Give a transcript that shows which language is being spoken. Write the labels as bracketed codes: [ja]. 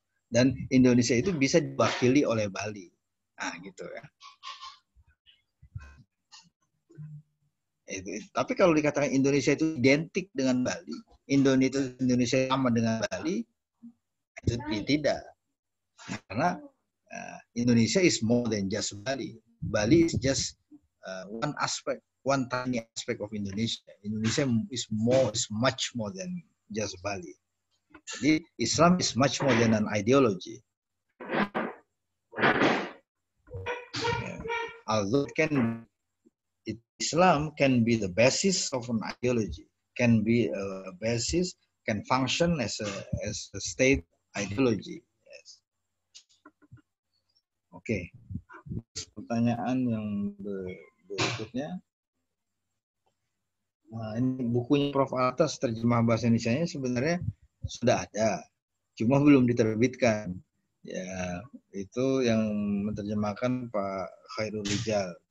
[id] Dan Indonesia itu bisa diwakili oleh Bali, nah gitu ya. Tapi kalau dikatakan Indonesia itu identik dengan Bali, Indonesia sama dengan Bali, itu tidak. Karena [en] Indonesia is more than just Bali. Bali is just one aspect, one tiny aspect of Indonesia. Indonesia is much more than just Bali. [id] Jadi [en] Islam is much more than an ideology. Although Islam can be the basis of an ideology, can be a basis, can function as a state ideology. Yes. [id] Oke. Pertanyaan yang berikutnya. Nah, ini bukunya Prof. Atas terjemah bahasa Indonesianya sebenarnya sudah ada, cuma belum diterbitkan. Ya, itu yang menerjemahkan Pak Khairul Rijal.